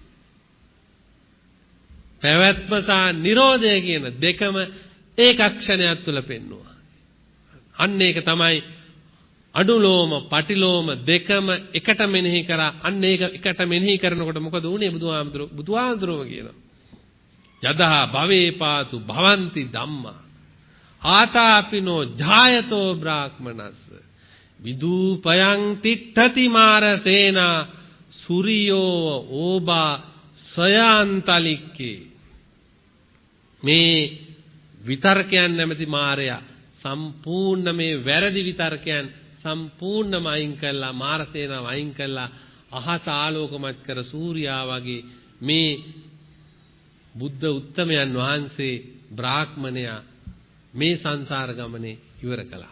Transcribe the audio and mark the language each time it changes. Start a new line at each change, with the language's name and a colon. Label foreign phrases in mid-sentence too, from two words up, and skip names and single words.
Sinhala: පැවැත්ම සහ නිරෝධය කියන දෙකම ඒකක්ෂණයක් තුල පෙන්වුවා. අන්න ඒක තමයි අනුලෝම පටිලෝම දෙකම එකට මෙනෙහි කරා. අන්න ඒක එකට මෙනෙහි කරනකොට මොකද වුනේ? බුදුහාමුදුරුවෝ කියනවා
Pali: යදා භවේ පාතු භවಂತಿ ධම්මා ආතාපිනෝ ජායතෝ බ්‍රාහ්මනස්ස විදූපයං තිට්ඨති මාරසේනා සූරියෝ ඕබා සයන්තලික්කේ.
Sinhala: මේ විතර්කයන් නැමැති මාරයා සම්පූර්ණ මේ වැරදි විතර්කයන් සම්පූර්ණම අයින් කළා. මාරසේනාව අයින් කළා. අහස ආලෝකමත් කර සූර්යා වගේ මේ බුද්ධ උත්තමයන් වහන්සේ බ්‍රාහ්මණයා මේ සංසාර ගමනේ ඉවර කළා.